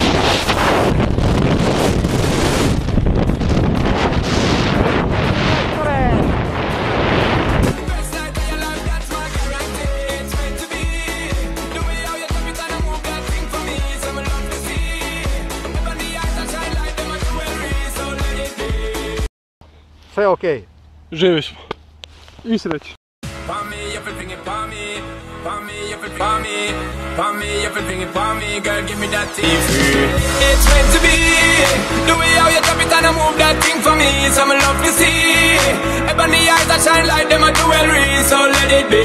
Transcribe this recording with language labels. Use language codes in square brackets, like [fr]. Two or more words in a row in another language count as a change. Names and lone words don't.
[en] Best night of your life, that's my guarantee. It's meant to be, the way how you drop it and I move that thing for me, some love to see. Ebony eyes that shine like them a jewelry, so let it be. [sr] Sve okej. Živi smo. I sreći. [en] For me, everything it for me. For me, everything for me. For me, everything it for me. Girl, give me that thing free. It's meant to be, the way how you drop it and I move that thing for me, some love to see. Ebony eyes that shine like them a jewelry, so let it be.